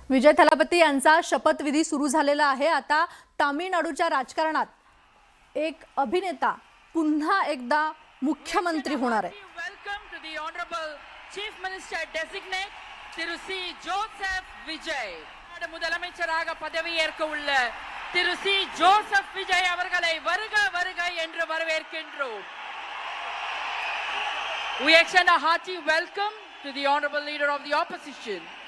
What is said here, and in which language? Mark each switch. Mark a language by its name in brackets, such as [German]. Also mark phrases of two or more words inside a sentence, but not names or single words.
[Marathi] विजय थलापती यांचा शपथविधी सुरू झालेला आहे। आता तामिळनाडूच्या राजकारणात एक अभिनेता पुन्हा एकदा मुख्यमंत्री होणार आहे। [English] welcome to the honorable chief minister designate [Tamil] திரு சி ஜோசப் விஜய் முதலமைச்சராக பதவி ஏற்க உள்ள திரு சி ஜோசப் விஜய் அவர்களை வருக வருக என்று வரவேற்கின்றோம். [English] We extend a hearty welcome to the honorable leader of the opposition.